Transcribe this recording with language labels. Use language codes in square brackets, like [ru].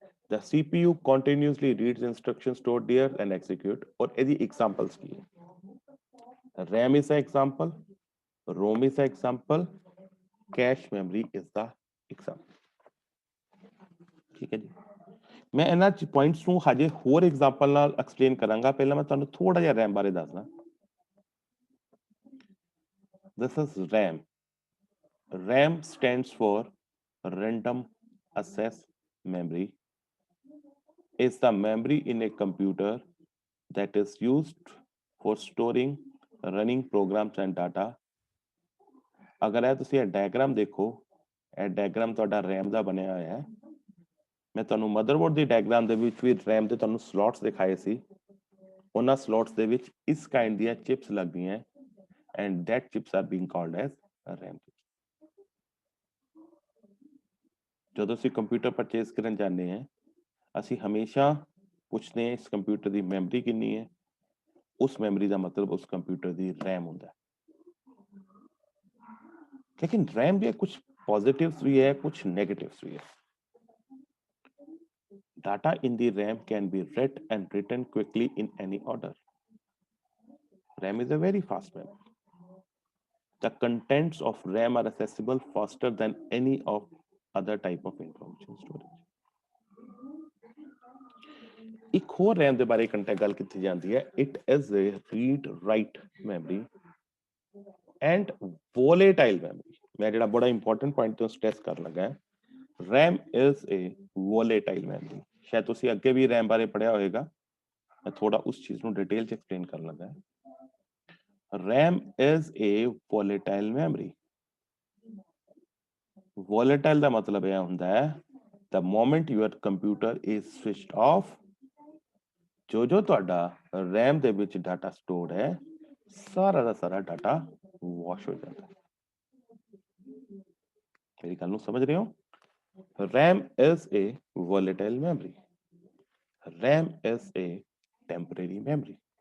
[en] The CPU continuously reads instructions stored there and execute। [hi] और यदि [en] examples की है, RAM is an example, ROM is an example, cache memory is the example। [hi] ठीक है जी, मैं [pa] ਇਹਨਾਂ ਪੁਆਇੰਟਸ ਨੂੰ ਹਜੇ ਹੋਰ ਐਗਜ਼ਾਮਪਲ ਨਾਲ ਐਕਸਪਲੇਨ ਕਰਾਂਗਾ। ਪਹਿਲਾਂ ਮੈਂ ਤੁਹਾਨੂੰ ਥੋੜਾ ਜਿਹਾ RAM ਬਾਰੇ ਦੱਸਦਾ। [en] This is RAM। RAM stands for random access memory। Is the memory in a computer that is used for storing, running programs and data। [pa] ਅਗਰ ਇਹ ਤੁਸੀਂ ਇਹ ਡਾਇਗਰਾਮ ਦੇਖੋ, ਇਹ ਡਾਇਗਰਾਮ ਤੁਹਾਡਾ RAM ਦਾ ਬਣਿਆ ਹੋਇਆ ਹੈ। ਮੈਂ ਤੁਹਾਨੂੰ ਮਦਰਬੋਰਡ ਦੀ ਡਾਇਗਰਾਮ ਦੇ ਵਿੱਚ ਵੀ RAM ਦੇ ਤੁਹਾਨੂੰ ਸਲੋਟਸ ਦਿਖਾਏ ਸੀ। ਉਹਨਾਂ ਸਲੋਟਸ ਦੇ ਵਿੱਚ ਇਸ ਕਾਈਂਡ ਦੀਆਂ ਚਿਪਸ ਲੱਗਦੀਆਂ [en] And that chips are being called as RAM। [pa] ਜਦੋਂ ਅਸੀਂ ਕੰਪਿਊਟਰ ਪਰਚੇਸ ਕਰਨ ਜਾਂਦੇ ਹਾਂ, ਅਸੀਂ ਹਮੇਸ਼ਾ ਪੁੱਛਦੇ ਹਾਂ ਇਸ ਕੰਪਿਊਟਰ ਦੀ ਮੈਮਰੀ ਕਿੰਨੀ ਹੈ। ਉਸ ਮੈਮਰੀ ਦਾ ਮਤਲਬ ਉਸ ਕੰਪਿਊਟਰ ਦੀ RAM ਹੁੰਦਾ। ਲੇਕਿਨ RAM ਦੇ ਕੁਝ ਪੋਜ਼ਿਟਿਵਸ ਵੀ ਹੈ, ਕੁਝ ਨੈਗੇਟਿਵਸ ਵੀ ਹੈ। [en] Data in the RAM can be read and written quickly in any order। RAM is a very fast memory। The contents of RAM are accessible faster than any of other type of information storage। [hi] एक और [pa] RAM ਦੇ ਬਾਰੇ contact ਗੱਲ ਕੀਤੀ ਜਾਂਦੀ ਹੈ। [en] It is a read write memory and volatile memory। [pa] ਮੈਂ ਜਿਹੜਾ ਬੜਾ ਇੰਪੋਰਟੈਂਟ ਪੁਆਇੰਟ ਤੋਂ ਸਟ੍ਰੈਸ ਕਰਨ ਲੱਗਾ ਹੈ, [en] RAM is a volatile memory। [pa] शायद ਤੁਸੀਂ ਅੱਗੇ ਵੀ RAM ਬਾਰੇ ਪੜਿਆ ਹੋਵੇਗਾ, ਮੈਂ ਥੋੜਾ ਉਸ ਚੀਜ਼ ਨੂੰ ਡਿਟੇਲ ਚ ਐਕਸਪਲੇਨ ਕਰਨ ਲੱਗਾ। [en] RAM is a volatile memory। volatile [pa] ਦਾ ਮਤਲਬ ਇਹ ਹੁੰਦਾ ਹੈ [en] the moment your computer is switched off। [pa] ਜੋ ਤੁਹਾਡਾ RAM ਦੇ ਵਿੱਚ ਡਾਟਾ ਸਟੋਰ ਹੈ, ਸਾਰਾ ਦਾ ਸਾਰਾ ਡਾਟਾ ਵਾਸ਼ ਹੋ ਜਾਂਦਾ ਹੈ। ਮੇਰੀ ਗੱਲ ਨੂੰ ਸਮਝ ਰਹੇ ਹੋ? [en] RAM is a volatile memory। RAM is a temporary memory।